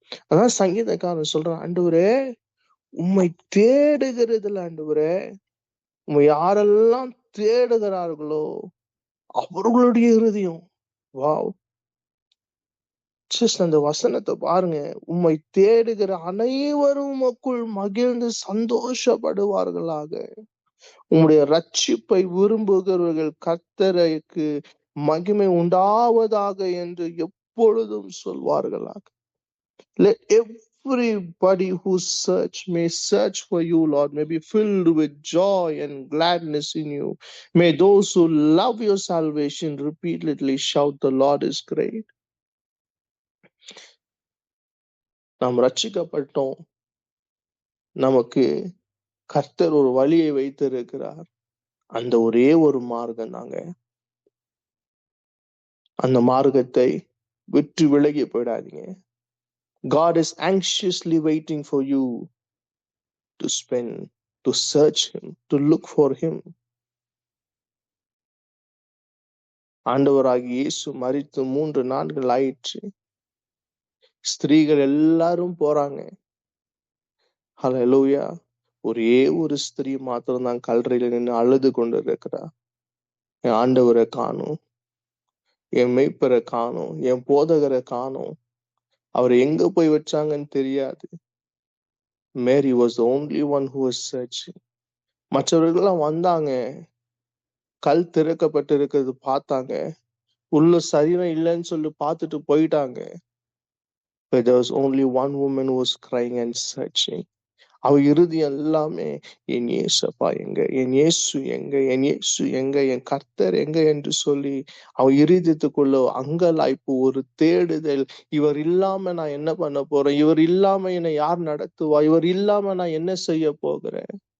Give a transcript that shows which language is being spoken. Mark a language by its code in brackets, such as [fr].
[ta] அதான் சங்கீதக்காரன் சொல்றான், ஆண்டவரே உம்மை தேடுகிறதுல ஆண்டவரே, உம்மை யாரெல்லாம் தேடுகிறார்களோ அவர்களுடைய இருதயம், வாவ், ஜஸ்ட் அந்த வசனத்தை பாருங்க. உம்மை தேடுகிற அனைவரும் உமக்குள் மகிழ்ந்து சந்தோஷப்படுவார்களாக. உம்முடைய ரட்சிப்பை விரும்புகிறவர்கள் கர்த்தருக்கு மகிமை உண்டாவதாக என்று எப்பொழுதும் சொல்வார்களாக. [en] Let everybody who may search for you, Lord, may be filled with joy and gladness in you. May those who love your salvation repeatedly shout, the Lord is great. [ta] நாம் ரட்சிக்கப்பட்டோம். நமக்கு கர்த்தர் ஒரு வழியை வைத்திருக்கிறார். அந்த ஒரே ஒரு மார்க்கம் தாங்க. அந்த மார்க்கத்தை விட்டு விலகி போயிடாதீங்க. [en] God is anxiously waiting for you to spend, to search him, to look for him. [ta] ஆண்டவராகிய இயேசு மரித்து 3 நாட்கள் ஆயிற்று. ஸ்திரீகள் எல்லாரும் போறாங்க. ஹல்லேலூயா. ஒரே ஒரு ஸ்திரீ மாத்திரம் தான் கல்லறையில நின்று அழுது கொண்டு இருக்கிறா. என் ஆண்டவரை காணோம், என் மெய்ப்பரை காணோம், என் போதகரை காணோம், அவர் எங்க போய் வச்சாங்கன்னு தெரியாது. [en] Mary was the only one who was searching. [ta] மற்றவர்கள்லாம் வந்தாங்க, கல் திறக்கப்பட்டு இருக்கிறது பார்த்தாங்க, உள்ள சரீரம் இல்லைன்னு சொல்லி பார்த்துட்டு போயிட்டாங்க. [en] But there was only one woman who was crying and searching. [ta] அவ இறுதி எல்லாமே என் இயேசப்பா எங்க, என் இயேசு எங்க, என் இயேசு எங்க, என் கர்த்தர் எங்க என்று சொல்லி அவ இருதயத்துக்குள்ள அங்கலாய்ப்பு, ஒரு தேடுதல். இவர் இல்லாம நான் என்ன பண்ண போறேன், இவர் இல்லாம என்னை யார் நடத்துவா, இவர் இல்லாம நான் என்ன செய்ய போகிறேன்.